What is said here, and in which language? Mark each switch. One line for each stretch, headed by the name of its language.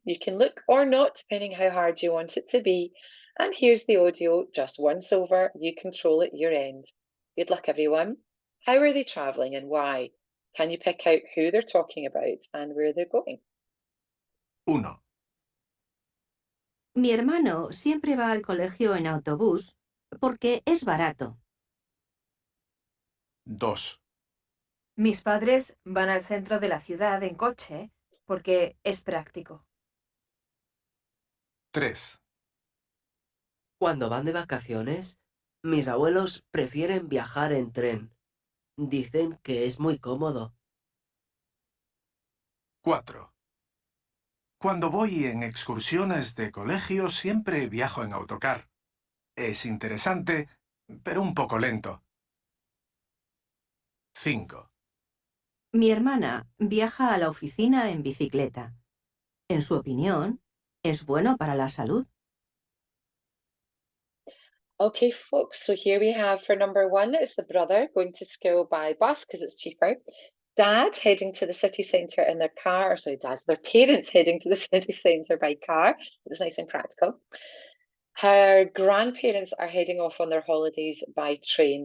English: You can look or not, depending how hard you want it to be. And here's the audio just once over. You control at your end. Good luck, everyone. How are they travelling and why? Can you pick out who they're talking about and where they're going?
Spanish: 1, Mi hermano siempre va al colegio en autobús porque es barato. 2, Mis padres van al centro de la ciudad en coche porque es práctico. 3, Cuando van de vacaciones, mis abuelos prefieren viajar en tren. Dicen que es muy cómodo. 4. Cuando voy en excursiones de colegio siempre viajo en autocar. Es interesante, pero un poco lento. 5, Mi hermana viaja a la oficina en bicicleta. En su opinión, es bueno para la salud.
English: Okay, folks, so here we have for number one, it's the brother going to school by bus because it's cheaper. Dad heading to the city centre in their car, or sorry, their parents heading to the city centre by car. It's nice and practical. Her grandparents are heading off on their holidays by train.